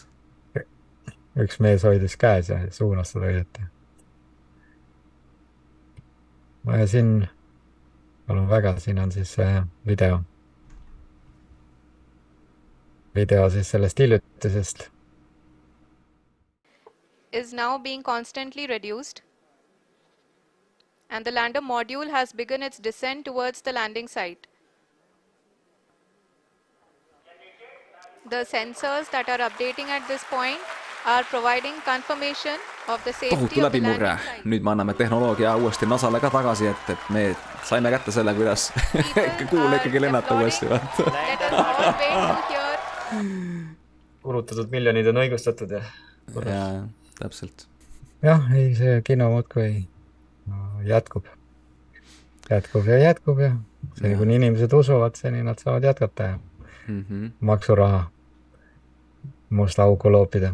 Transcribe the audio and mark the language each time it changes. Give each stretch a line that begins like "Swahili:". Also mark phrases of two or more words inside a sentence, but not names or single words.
Estonian: Üks mees hoidis käes ja suunas seda õieti. Ja siin, palun väga, siin on siis video. Video siis sellest hiljutisest.
English: Is now being constantly reduced and the lander module has begun its descent towards the landing site. The sensors that are updating at this point are providing confirmation of the safety
Estonian: tohutu
English: of the
Estonian: läbimurre.
English: landing site.
Estonian: Nüüd me anname tehnoloogia uuesti NASAle ka tagasi, et me saime kätte selle, kuidas kuule ikkagi lennata uuesti.
English: Let us all wait to hear.
Estonian: Kulutatud miljonid on õigustatud ja täpselt. Jah, ei, see kino muudkui jätkub ja seni kuni inimesed usuvad, seni nad saavad jätkata ja maksuraha musta auku loopida.